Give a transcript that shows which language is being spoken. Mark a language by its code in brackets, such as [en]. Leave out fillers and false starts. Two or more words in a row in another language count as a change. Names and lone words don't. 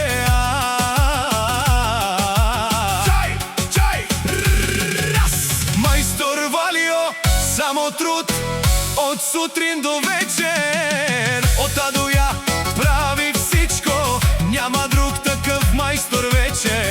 [mk] Чај, чај, раз! Мајстор Валио, само труд, од сутрин до вечер. Отаду ја прави [bg] всичко, няма друг такъв мајстор вече.